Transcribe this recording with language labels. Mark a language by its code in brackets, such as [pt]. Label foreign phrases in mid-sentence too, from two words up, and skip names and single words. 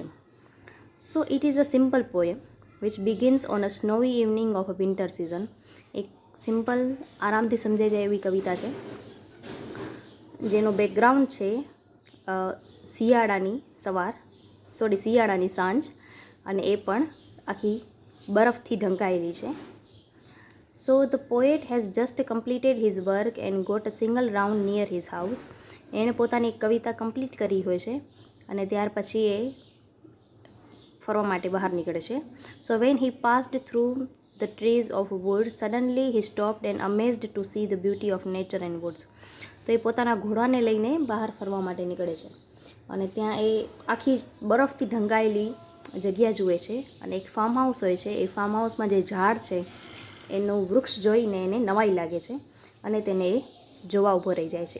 [en] So it is a simple poem which begins on a snowy evening of a winter season. [gu] એક સિમ્પલ, આરામથી સમજાઈ જાય એવી કવિતા છે જેનો બેકગ્રાઉન્ડ છે શિયાળાની સાંજ, અને એ પણ આખી બરફથી ઢંકાયેલી છે. [en] So the poet has just completed his work and got a single round near his house. [gu] એણે પોતાની કવિતા કમ્પ્લીટ કરી હોય છે અને ત્યાર પછી એ ફરવા માટે બહાર નીકળે છે. [en] So when he passed through the trees of woods, suddenly he stopped and amazed to see the beauty of nature and woods. [gu] તો એ પોતાના ઘોડાને લઈને બહાર ફરવા માટે નીકળે છે અને ત્યાં એ આખી બરફથી ઢંકાયેલી જગ્યા જુએ છે અને એક [en] farm house [gu] હોય છે. એ [en] farm house [gu] જે ઝાડ છે એનું વૃક્ષ જોઈને એને નવાઈ લાગે છે અને તેને એ જોવા ઊભો રહી જાય છે.